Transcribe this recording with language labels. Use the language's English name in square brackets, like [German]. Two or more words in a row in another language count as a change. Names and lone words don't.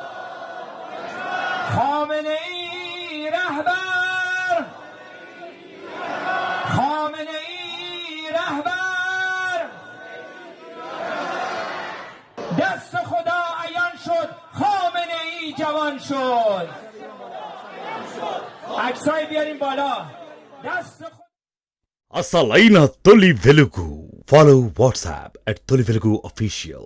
[Persian] خامنه ای رهبر، خامنه ای رهبر. دست خدا عیان شد، خامنه ای جوان شد. عکسای بیاریم بالا. دست خدا [Telugu] అసలైన తొలి వెలుగు. ఫాలో వాట్సాప్ @తొలి వెలుగు official.